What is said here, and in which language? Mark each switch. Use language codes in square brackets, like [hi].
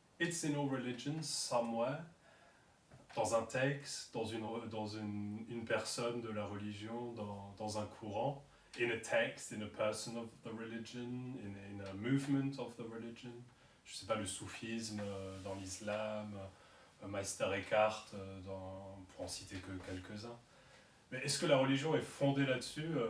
[en] It's in all religions, somewhere. [fr] Dans un texte, dans une personne de la religion, dans un courant. [en] In a text, in a person of the religion, in a movement of the religion. [fr] Je sais pas, le soufisme dans l'islam, Meister Eckhart, pour en citer que quelques-uns. Mais est-ce que la religion est fondée là-dessus?